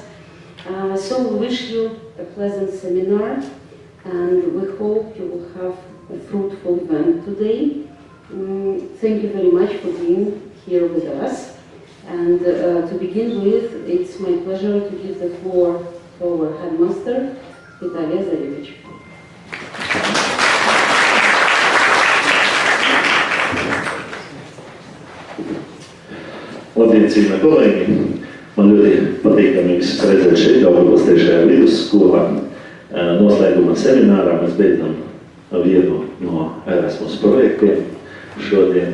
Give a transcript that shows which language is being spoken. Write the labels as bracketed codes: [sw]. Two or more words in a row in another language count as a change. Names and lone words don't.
[en] So we wish you a pleasant seminar, and we hope you will have a fruitful event today. Thank you very much for being here with us. And to begin with, it's my pleasure to give the floor to our headmaster, Vitalia Zarevich. [lv] Labdien, cienījamie kolēģi! Man ļoti patīkami visus redzēt šeit, Daugavpils 3. vidusskolā. Noslēguma seminārā mēs beidzam vienu no ERASMUS projektiem šodien.